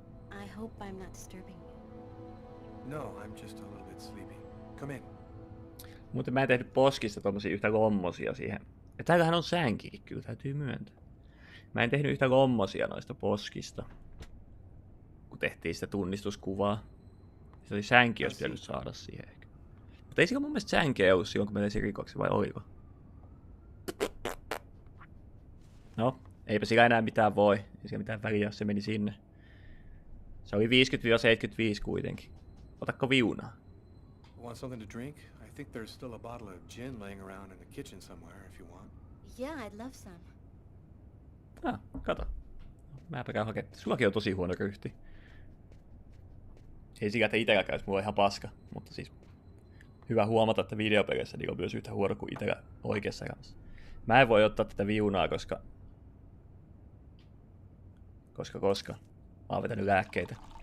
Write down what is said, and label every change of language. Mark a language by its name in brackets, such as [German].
[English] I hope I'm not disturbing you. No, I'm just a little bit sleepy. Come in. [Finnish] Muuten mä en tehnyt poskista tommosia yhtä lommosia siihen. Ja täällähän on sänkikin, kyllä täytyy myöntää. Mä en tehnyt yhtä lommosia noista poskista. Kun tehtiin sitä tunnistuskuvaa. Se oli sänki, jos pitänyt saada siihen ehkä. Mutta ei sillä mun mielestä sänkeä ollut silloin, kun mä tein rikoksen, vai oliko? No. Eipä sillä enää mitään voi. Ei sillä mitään väliä, jos se meni sinne. Se oli 50-75 kuitenkin. Otatko viunaa? [English] Want something to drink? I think there's still a bottle of gin laying around in the kitchen somewhere if you want. Yeah, I'd love some. [Finnish] Kato. Mäpä käyn hakemaan. Sullakin on tosi huono ryhti. Ei sillä, että itellä käys, mulla on ihan paska. Mutta siis hyvä huomata, että videopeleissä niin on myös yhtä huono kuin itellä oikeassa kanssa. Mä en voi ottaa tätä viunaa, koska mä oon vetänyt lääkkeitä.